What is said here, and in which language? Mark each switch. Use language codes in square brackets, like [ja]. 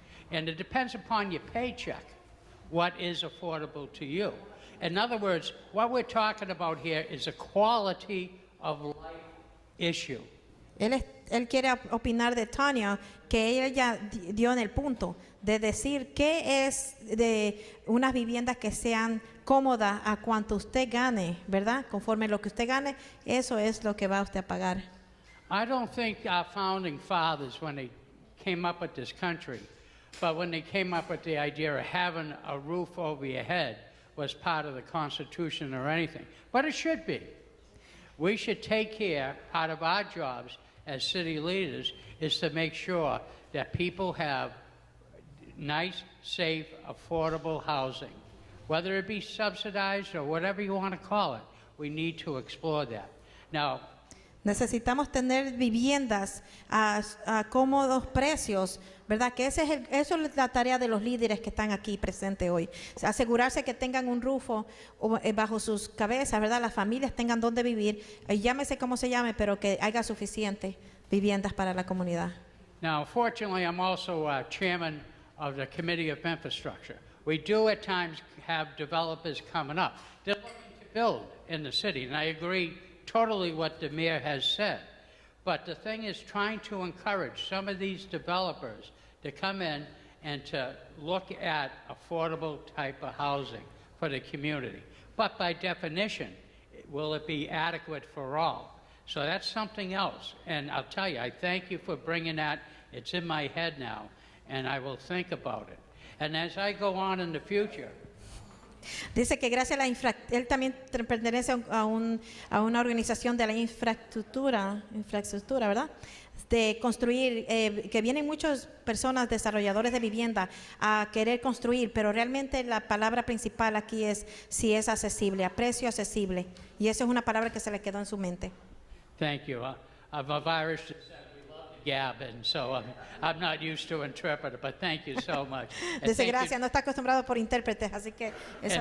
[en] And it depends upon your paycheck, what is affordable to you. In other words, what we're talking about here is a quality of life issue. [es] Él quiere opinar de Tania, que ella dio en el punto de decir qué es de unas viviendas que sean cómodas a cuanto usted gane, ¿verdad? Conforme lo que usted gane, eso es lo que va usted a pagar. [en] I don't think our founding fathers, when they came up with this country, but when they came up with the idea of having a roof over your head was part of the Constitution or anything. But it should be. We should take care, part of our jobs as city leaders is to make sure that people have nice, safe, affordable housing. Whether it be subsidized or whatever you want to call it, we need to explore that. Now, [es] necesitamos tener viviendas a cómodos precios, ¿verdad? Que eso es la tarea de los líderes que están aquí presentes hoy. Asegurarse que tengan un rufo bajo sus cabezas, ¿verdad? Las familias tengan donde vivir, llámese como se llame, pero que haya suficientes viviendas para la comunidad. [en] Now, fortunately, I'm also chairman of the Committee of Infrastructure. We do at times have developers coming up. They're looking to build in the city, and I agree totally what the mayor has said. But the thing is trying to encourage some of these developers to come in and to look at affordable type of housing for the community. But by definition, will it be adequate for all? So that's something else. And I'll tell you, I thank you for bringing that. It's in my head now, and I will think about it. And as I go on in the future, [es] Dice que gracias a la él también pertenece a una organización de la infraestructura, ¿verdad? De construir, que vienen muchas personas, desarrolladores de vivienda, a querer construir, pero realmente la palabra principal aquí es si es accesible, a precio accesible. Y esa es una palabra que se le quedó en su mente. [en] thank you. I'm of Irish descent. We love to gab, and so I'm not used to interpreter, but thank you so much. And [es] Dice [en] thank [es] gracias, [en] you [es] no está acostumbrado por intérpretes, así que eso